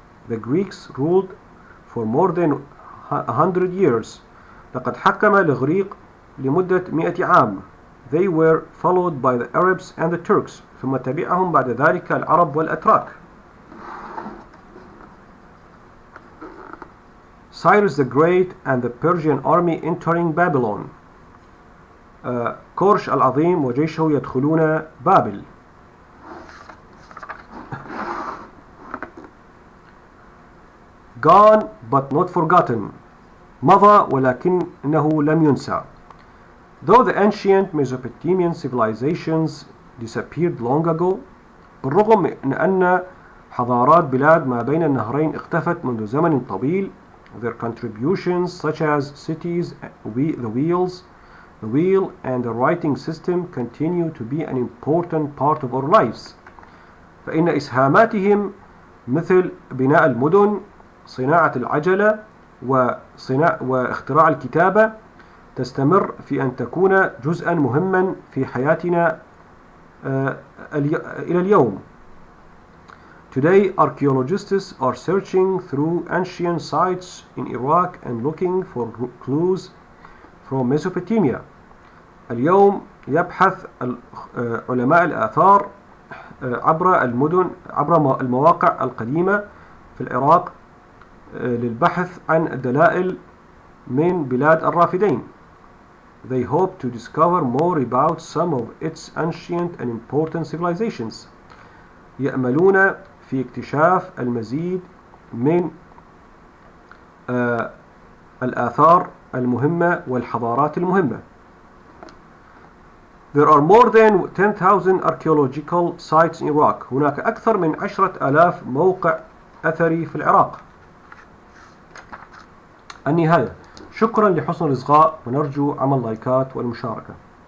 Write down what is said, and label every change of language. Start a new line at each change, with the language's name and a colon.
English: The Greeks ruled for more than 100 years.
Arabic: لقد حكم الإغريق لمدة 100 عام.
English: They were followed by the Arabs and the Turks.
Arabic: ثم تبعهم بعد ذلك العرب والأتراك.
English: Cyrus the Great and the Persian army entering Babylon.
Arabic: كورش العظيم وجيشه يدخلون بابل.
English: Gone but not forgotten.
Arabic: مضى ولكنه لم ينسى.
English: Though the ancient Mesopotamian civilizations disappeared long ago,
Arabic: بالرغم من أن حضارات بلاد ما بين النهرين اختفت منذ زمن طويل,
English: their contributions such as cities, the wheel and the writing system continue to be an important part of our lives.
Arabic: فإن إسهاماتهم مثل بناء المدن, صناعة العجلة واختراع الكتابة تستمر في أن تكون جزءا مهما في حياتنا إلى اليوم.
English: Today, archaeologists are searching through ancient sites in Iraq and looking for clues from Mesopotamia.
Arabic: اليوم يبحث علماء الآثار عبر المواقع القديمة في العراق للبحث عن الدلائل من بلاد الرافدين.
English: They hope to discover more about some of its ancient and important civilizations.
Arabic: يأملون في اكتشاف المزيد من الآثار المهمة والحضارات المهمة.
English: There are more than 10,000 archaeological sites in Iraq.
Arabic: هناك أكثر من 10,000 موقع أثري في العراق. النهاية. شكرا لحسن الإصغاء ونرجو عمل لايكات والمشاركة.